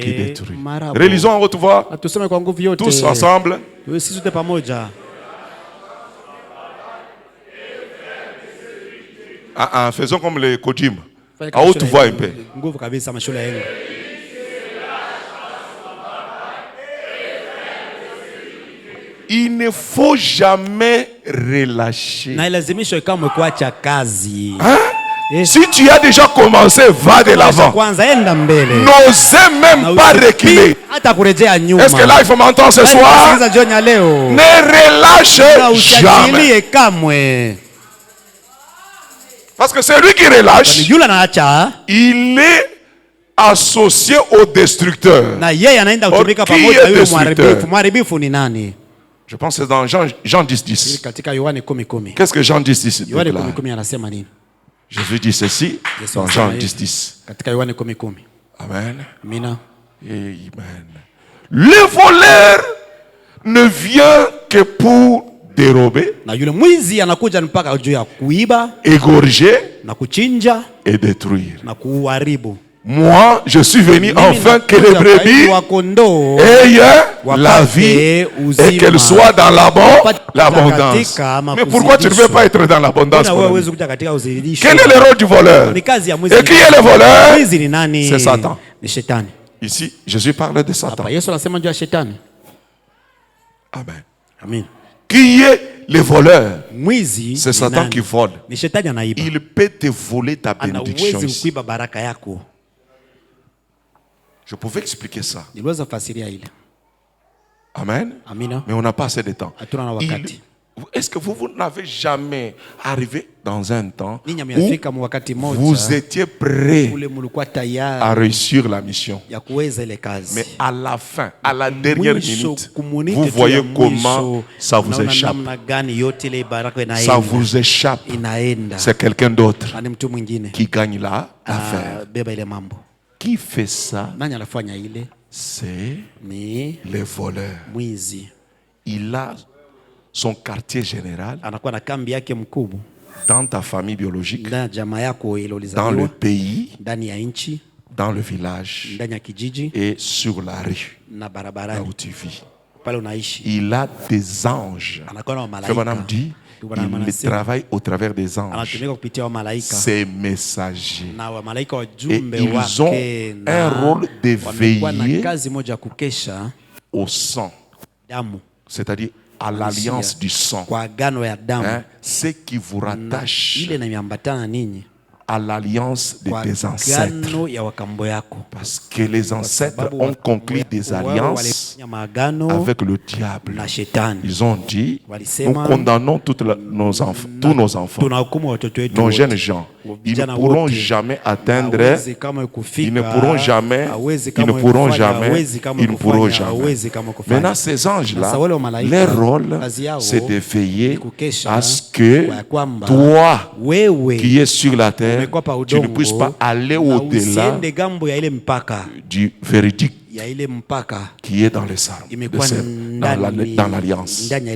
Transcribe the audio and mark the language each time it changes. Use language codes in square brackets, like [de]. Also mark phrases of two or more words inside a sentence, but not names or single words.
[fr] Qui détruit. marabu. Relisons en haute voix, [sw] Na tuseme kwa nguvu yote. [fr] tous ensemble. [sw] Sisi sote pamoja. [fr] Faisons comme les Kojim. [sw] Fanya [fr] À [sw] kama [fr] haute [sw] shule [fr] voix [sw] ya- [fr] un peu. [sw] Nguvu kabisa mashule yenu. [fr] Il ne faut jamais relâcher. [sw] Na ilazimishwe kama kuacha kazi. [fr] Hein? Yes. Si tu as déjà commencé, va de l'avant. [sw] Kwanza enda mbele. [fr] N'osez même pas reculer. [sw] Hata kurejea nyuma. [fr] Est-ce que là, il faut m'entendre ce soir? [sw] Sikiliza jioni ya leo. [fr] Ne relâche [sw] Na [fr] jamais. [sw] usiachilie kamwe. [fr] Parce que celui qui relâche, [sw] Yule anaacha [fr] il est associé au destructeur. [sw] na yeye anaenda kutumika [fr] Qui [sw] pamoja na [fr] est [sw] yule [fr] destructeur? [sw] mharibifu. Mharibifu ni nani? [fr] Je pense que c'est dans Jean 10, 10. [sw] Katika Yohane 10:10. [fr] Qu'est-ce que Jean 10, 10 [sw] Yohane [fr] déclare? [sw] 10:10 anasema nini? [fr] Jésus dit ceci dans Jean 10, 10. [sw] Katika Yohane 10:10. [fr] Amen. [sw] Amina. [fr] Amen. Le voleur ne vient que pour dérober, [sw] Na yule mwizi anakuja mpaka juu ya kuiba [fr] égorger [sw] na kuchinja [fr] et détruire. [sw] na kuharibu. [fr] Moi, je suis venu enfin que les brebis [sw] wa kondoo [fr] aient la vie et qu'elles soient dans l'abondance. Mais pourquoi tu ne veux pas être dans l'abondance? [sw] na wewe huwezi kuja katika uzidisho. [fr] Quel est le rôle du voleur? [sw] Ni kazi ya mwizi. [fr] Et qui est le voleur? [sw] Mwizi ni nani? [fr] C'est Satan. [sw] Ni shetani. [fr] Ici, Jésus parle de Satan. [sw] Hapa Yesu anasema juu ya shetani. [fr] Amen. [sw] Amen. [fr] Qui est le voleur? [sw] Mwizi [fr] C'est [sw] ni [fr] Satan [sw] nani? [fr] qui vole. [sw] Ni shetani anaiba. [fr] Il peut te voler ta bénédiction [sw] Anawezi [fr] ici. [sw] kuiba baraka yako. [fr] Je pouvais expliquer ça. [sw] Niliweza fasiria ile. [fr] Amen. [sw] Amina. [fr] Mais on n'a pas assez de temps. [sw] Hatuna na wakati. [fr] Est-ce que vous n'avez jamais arrivé dans un temps [sw] Ninyi [fr] où [sw] mnafika wakati moja [fr] vous étiez prêt [sw] ule mlikuwa [fr] à [sw] tayari [fr] réussir la mission? [sw] ya kuweza ile kazi. [fr] Mais à la fin, à la dernière [sw] Mwisho, [fr] minute, [sw] kumunite [fr] vous [sw] tu [fr] voyez [sw] ya [fr] comment [sw] mwisho, [fr] ça vous [sw] unaona [fr] échappe. [sw] namna gani yote ile baraka inaenda. [fr] Ça vous échappe. [sw] Inaenda. [fr] C'est quelqu'un d'autre [sw] Ani mtu mwingine. [fr] qui gagne l'affaire. [sw] Beba ile mambo. [fr] Qui fait ça? [sw] Nani anafanya ile? [fr] C'est [sw] Ni [fr] les voleurs. [sw] mwizi. [fr] Il a son quartier général [sw] Anakuwa na kambi yake mkubwa [fr] dans ta famille biologique, [sw] ndani ya jamaa yako ile [fr] dans le [sw] ulizaliwa, [fr] pays, [sw] ndani ya nchi, [fr] dans le village [sw] ndani ya kijiji [fr] et sur la rue [sw] na [fr] là [sw] barabarani [fr] où tu vis. [sw] pale unaishi. [fr] Il a des anges. [sw] Anakuwa na [fr] Que [sw] malaika. [fr] madame dit, il travaille au travers des anges, [sw] Anatumika kupitia wa malaika [fr] ses messagers. [sw] na wa malaika [fr] Et [sw] wajumbe [fr] ils ont [sw] wake [fr] un rôle de [sw] wamekuwa na [fr] veiller [sw] kazi moja ya kukesha [fr] au sang, [sw] damu [fr] c'est-à-dire à l'alliance du sang. [sw] kwa agano ya damu. [fr] Hein? Ce qui vous rattache [sw] Ile inaambatana ninyi [fr] à l'alliance de [sw] kwa [fr] tes ancêtres. [sw] agano ya wakambo yako. [fr] Parce que les ancêtres [sw] Sababu [fr] ont conclu des [sw] wao [fr] alliances [sw] walifanya maagano [fr] avec le diable. [sw] na shetani. [fr] Ils ont dit, nous [sw] Walisema, [fr] condamnons tous nos enfants, [sw] tunahukumu watoto wetu [fr] nos [sw] wote. [fr] jeunes gens, ils ne pourront jamais atteindre, ils ne pourront jamais, ils ne pourront jamais, ils ne pourront jamais. Maintenant, ces anges-là, leur rôle, c'est de veiller à ce que toi, qui es sur la terre, tu ne puisses pas aller au-delà du véridique qui est dans les armes, dans l'alliance.